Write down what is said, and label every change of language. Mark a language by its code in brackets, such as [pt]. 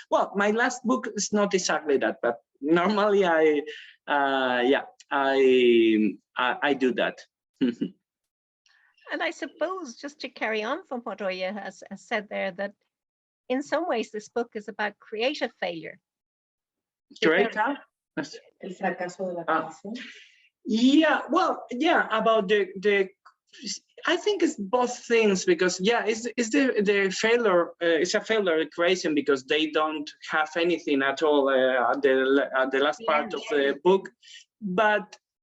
[en] Well, my last book is not exactly that, but normally I do that. And I suppose, just to carry on from what Oya has said there, that in some ways this book is about creative failure. [es] El fracaso de la creación. [en] Yeah, well, yeah, about the I think it's both things, because yeah, it's the failure. It's a failure creation because they don't have anything at all at the last part of the book, but.